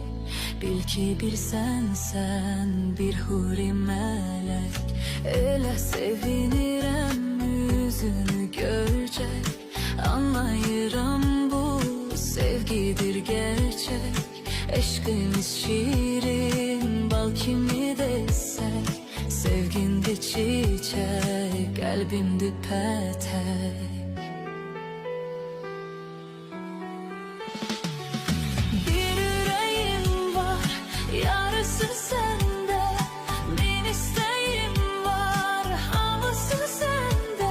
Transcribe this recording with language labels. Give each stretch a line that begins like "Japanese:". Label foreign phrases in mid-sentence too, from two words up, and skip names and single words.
Azerbaijani: Bil ki bir sənsən, bir huri mələk. Elə sevinirəm üzünü görcək. Anlayıram bu sevgidir gerçek. Eşkimiz şirin, bal kimi desek.
Turkish: Sevgindi çiçek, kalbimdi petek. Bir yüreğim var, yarısı sende. Bin isteğim var, hamısı sende.